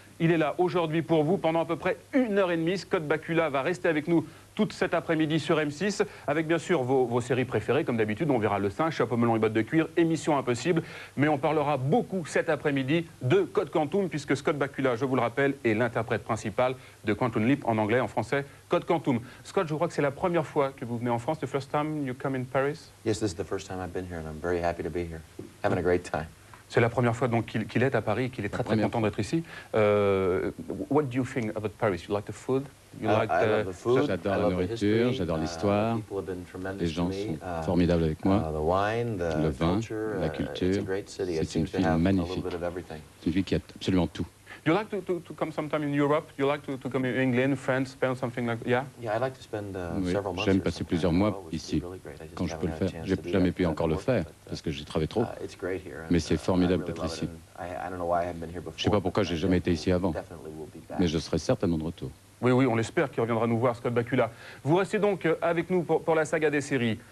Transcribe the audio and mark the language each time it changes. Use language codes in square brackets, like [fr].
[fr] Il est là aujourd'hui pour vous pendant à peu près 1h30. Scott Bakula va rester avec nous toute cet après-midi sur M6, avec bien sûr vos séries préférées, comme d'habitude. On verra Le Singe, Chapeau melon et bottes de cuir, Émission Impossible. Mais on parlera beaucoup cet après-midi de Code Quantum, puisque Scott Bakula, je vous le rappelle, est l'interprète principal de Quantum Leap en anglais, en français, Code Quantum. Scott, je crois que c'est la première fois que vous venez en France. [en] The first time you come in Paris? Yes, this is the first time I've been here, and I'm very happy to be here. Having a great time. [fr] C'est la première fois donc qu'il est à Paris, qu'il est très content d'être ici. [en] What do you think about Paris? You like the food? You like the food. [fr] J'adore la nourriture, j'adore l'histoire. Les gens sont formidables avec moi. Le vin, la culture. C'est une ville magnifique. C'est une ville qui a absolument tout. [en] You like to come sometime in Europe? You like to come in England, France, spend something like yeah? Yeah, I like to spend several months. [fr] J'aime passer plusieurs mois ici, quand je peux le faire. J'ai jamais pu encore le faire parce que j'ai travaillé trop. Mais c'est formidable d'être ici. Je ne sais pas pourquoi j'ai jamais été ici avant, mais je serai certainement de retour. Oui, oui, on l'espère qu'il reviendra nous voir, Scott Bakula. Vous restez donc avec nous pour la saga des séries.